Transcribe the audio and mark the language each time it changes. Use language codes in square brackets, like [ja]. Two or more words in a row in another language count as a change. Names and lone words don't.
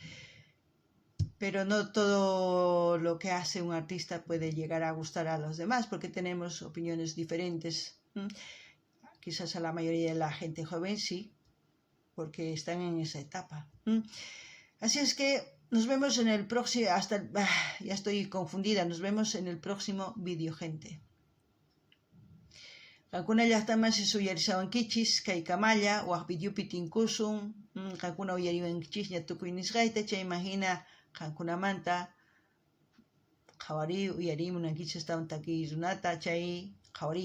[es] Pero no todo lo que hace un artista puede llegar a gustar a los demás porque tenemos opiniones diferentes. Quizás a la mayoría de la gente joven sí, porque están en esa etapa. Así es que nos vemos en el próximo, ya estoy confundida, nos vemos en el próximo vídeo, gente. [qu] Kankuna llaqtaman uyarisawankichis kay kamalla waq videopi tinkusun, kankuna uyariwankichis ña tukuy nisqayta, chayman hina kankunamanta qhawari uyarimunankichis astawan takiy runata chay qhawariychis.